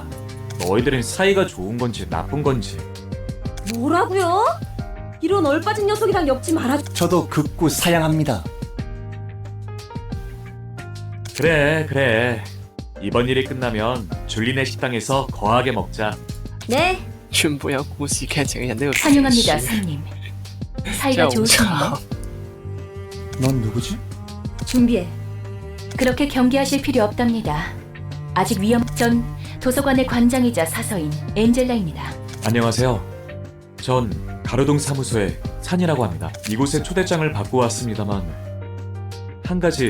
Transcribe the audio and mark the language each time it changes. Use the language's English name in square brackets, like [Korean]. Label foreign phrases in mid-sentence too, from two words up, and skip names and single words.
[Korean] 너희들은 사이가 좋은 건지 나쁜 건지. 뭐라고요? 이런 얼빠진 녀석이랑 엮지 말아. 저도 극구 사양합니다. 그래. 이번 일이 끝나면 줄리네 식당에서 거하게 먹자. 네. [Cantonese] 全部有故事劇情嘅人都要睇 [Korean] 환영합니다, [Cantonese] 書 [Korean] 손님. [Cantonese] 真 [Korean] 사이가 [Cantonese] 係好 [Korean] 좋으시네요. [Cantonese] 慘。 [Korean] 넌 누구지? 준비해. 그렇게 경계하실 필요 없답니다. 아직 전 도서관의 관장이자 사서인 엔젤라입니다. 안녕하세요. 전 가로동 사무소의 산이라고 합니다. 이곳에 초대장을 받고 왔습니다만 한 가지,